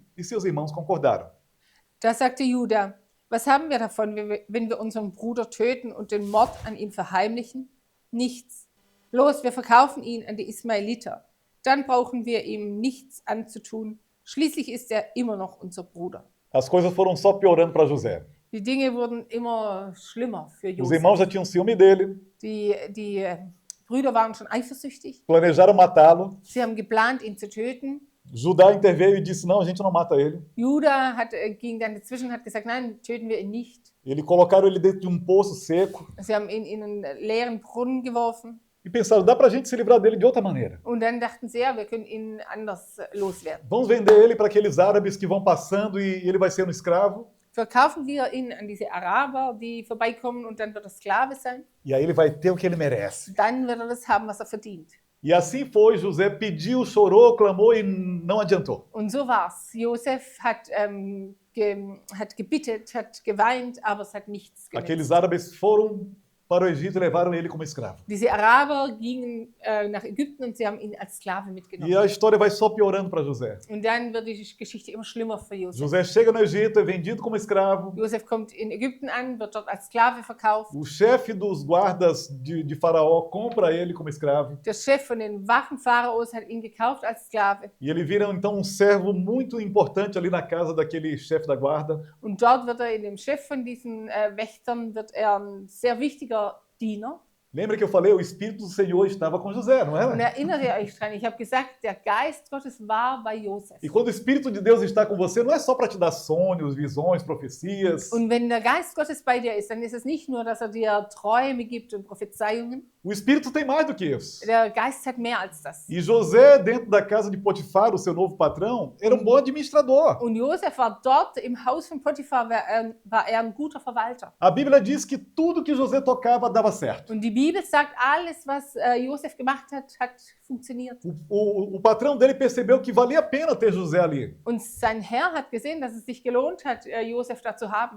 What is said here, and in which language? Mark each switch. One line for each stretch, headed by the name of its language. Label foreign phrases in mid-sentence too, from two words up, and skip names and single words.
Portuguese: E seus irmãos concordaram.
German: Da sagte Juda, was haben wir davon, wenn wir unseren Bruder töten und den Mord an ihm verheimlichen? Nichts. Los, wir verkaufen ihn an die Ismaeliter. Dann brauchen wir ihm nichts anzutun. Schließlich ist er immer noch unser Bruder.
Portuguese: As coisas foram só piorando para José.
German: Die Dinge wurden immer schlimmer für
Portuguese: Os
German: Josef.
Portuguese: irmãos já tinham ciúme dele,
German: Die Brüder waren schon eifersüchtig.
Portuguese: planejaram matá-lo.
German: Sie haben geplant, ihn zu töten.
Portuguese: Judá interveio e disse, não, a gente não mata ele.
German: Judah ging dann dazwischen und hat gesagt, nein, töten wir ihn nicht.
Portuguese: Eles colocaram ele dentro de um poço seco
German: Sie haben ihn in einen leeren Brunnen geworfen.
Portuguese: e pensaram, dá pra gente se livrar dele de outra maneira.
German: Und dann dachten sie, ja, wir können ihn anders loswerden.
Portuguese: Vamos vender ele para aqueles árabes que vão passando e ele vai ser um escravo.
German: Verkaufen wir ihn an diese Araber, die vorbeikommen, und dann wird er Sklave sein.
Portuguese: E aí ele vai ter o que ele merece.
German: Dann wird er das haben, was er verdient.
Portuguese: E assim foi, José pediu, chorou, clamou e não adiantou.
German: Und so war's. Josef hat gebittet, hat geweint, aber es hat nichts genützt.
Portuguese: Aqueles árabes foram para o Egito e levaram ele como escravo.
German: Diese Araber gingen nach Ägypten und sie haben ihn als Sklave
Portuguese: E
German: mitgenommen.
Portuguese: a história vai só piorando para José.
German: Und dann wird die Geschichte immer schlimmer für Josef.
Portuguese: José chega no Egito, é vendido como escravo.
German: Josef kommt in Ägypten an, wird dort als Sklave verkauft.
Portuguese: O chefe dos guardas de Faraó compra ele como escravo.
German: Der Chef von den Wachen Pharaos hat ihn gekauft als Sklave.
Portuguese: E ele vira então um servo muito importante ali na casa daquele chefe da guarda.
German: Und dort wird er in dem Chef von diesen Wächtern wird er ein sehr wichtiger Diener.
Portuguese: Lembra que eu falei, o Espírito do Senhor estava com José, não
German: Und
Portuguese: era?
German: erinnert ihr euch dran, ich habe gesagt, der Geist Gottes war bei Josef.
Portuguese: E quando o Espírito de Deus está com você, não é só para te dar sonhos, visões, profecias.
German: Und wenn der Geist Gottes bei dir ist, dann ist es nicht nur, dass er dir Träume gibt und Prophezeiungen.
Portuguese: O Espírito tem mais do que isso.
German: Der Geist hat mehr als das.
Portuguese: E José, dentro da casa de Potifar, o seu novo patrão, era um bom administrador.
German: Und Josef war dort im Haus von Potiphar, war er ein guter Verwalter.
Portuguese: A Bíblia diz que tudo que José tocava dava certo.
German: Und die Bibel sagt, alles, was Josef gemacht hat, hat funktioniert.
Portuguese: O patrão dele percebeu que valia a pena ter José ali.
German: Und sein Herr hat gesehen, dass es sich gelohnt hat, Josef da zu haben.